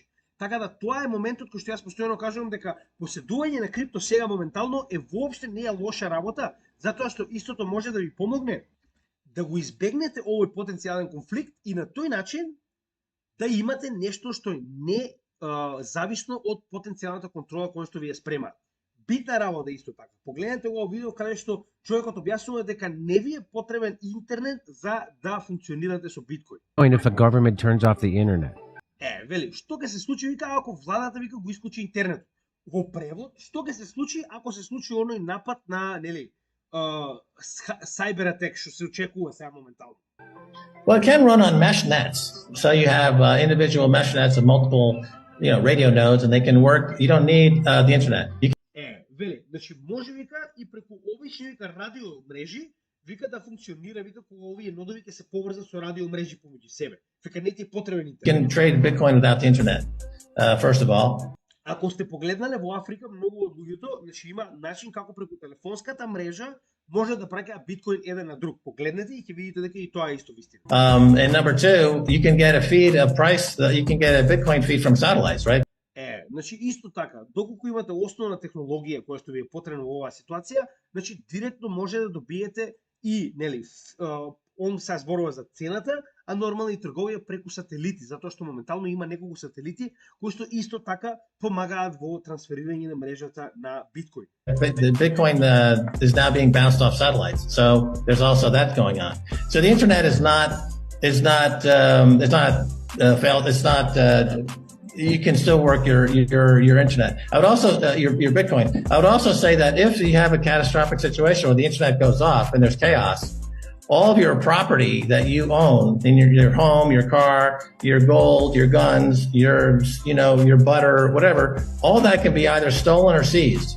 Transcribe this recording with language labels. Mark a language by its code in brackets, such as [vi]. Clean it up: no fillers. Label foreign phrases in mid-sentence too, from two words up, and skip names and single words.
[mk] Така да тоа е моментот кој што јас постојано кажувам дека поседување на крипто сега моментално е воопште не е лоша работа, затоа што истото може да ви помогне да го избегнете овој потенцијален конфликт и на тој начин да имате нешто што е не зависно од потенцијалната контрола која што ви ја спремаат. Битна работа исто така. Погледнете го видео каде што човекот објаснува дека не ви е потребен интернет за да функционирате со биткоин. [en] If a government turns off the internet. [mk] Вели, што ќе се случи вика ако владата вика го исклучи интернет? Во превод, што ќе се случи ако се случи оној напад на, нели, [en] cyber attack [mk] што се очекува сега моментално? [en] Well, it can run on mesh nets. So you have individual mesh nets of multiple, radio nodes, and they can work. You don't need the internet. [mk] Вели, значи може вика и преку обични вика радио мрежи, вика да функционира вика кога овие нодови ќе се поврзат со радио мрежи помеѓу себе. Вика не ти е потребен интернет. [en] You can trade Bitcoin without the internet. First of all. [mk] Ако сте погледнале во Африка, многу од луѓето, значи има начин како преку телефонската мрежа може да праќаат биткоин еден на друг. Погледнете и ќе видите дека и тоа е исто вистина. [en] And number two, you can get a feed of price. You can get a Bitcoin feed from satellites, right? [mk] Значи исто така, доколку имате основна технологија која што ви е потребна во оваа ситуација, значи директно може да добиете и, нели, он се зборува за цената, а нормално и трговија преку сателити, затоа што моментално има неколку сателити кои што исто така помагаат во трансферирање на мрежата на биткоин. [en] The Bitcoin is now being bounced off satellites, so there's also that going on. So the internet is not failed. It's not. You can still work your internet. I would also your Bitcoin. I would also say that if you have a catastrophic situation where the internet goes off and there's chaos, all of your property that you own in your home, your car, your gold, your guns, your butter, whatever, all that can be either stolen or seized.